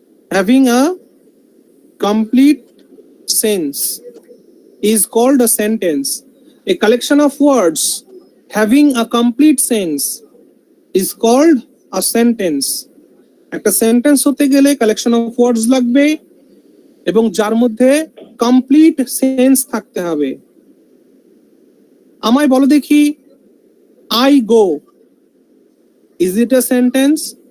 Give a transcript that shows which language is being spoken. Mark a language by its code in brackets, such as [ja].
[en] Having a complete sense is called a sentence. A collection of words having a complete sense is called a sentence. [bn] একটা sentence হতে গেলে collection of words লাগবে এবং যার মধ্যে complete sense থাকতে হবে। আমায় বলো দেখি, [en] I go, is it a sentence?